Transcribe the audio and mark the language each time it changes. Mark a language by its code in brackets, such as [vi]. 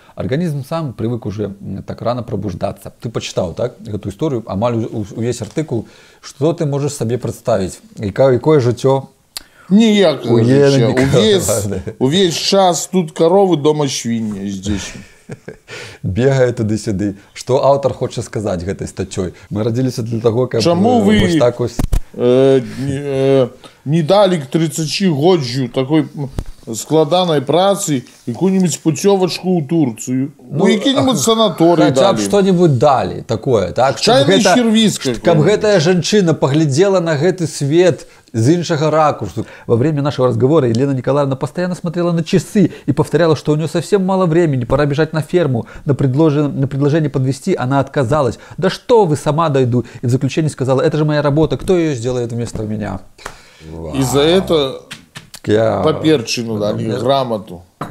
[ru] Организм сам привык уже так рано пробуждаться. Ты почитал, так, эту историю, [be] амаль увесь [ru] артикул. Что ты можешь себе представить? И какое життя? [be] Ніякого життя. [ru] Увесь час тут коровы, дома свиньи здесь. [be] Бегае туды-сюды. Што аўтар хоча сказаць гэтай статцёй? Мы радзіліся для таго, каб чаму вы так не далі к 30годдзю такой складанай працы якую-нибудь путёвачку ў Турцыю, які-нибудь санаторый далі. Хаця б што-нибудь далі такое, так? Чайны сервіс. Каб гэтая жанчына паглядзела на гэты свет [ru] с иншего ракурса. Во время нашего разговора Елена Николаевна постоянно смотрела на часы и повторяла, что у нее совсем мало времени, пора бежать на ферму. На предложение подвезти она отказалась. Да что вы, сама дойду. И в заключении сказала, это же моя работа, кто ее сделает вместо меня? И за это паперчину дали, грамоту.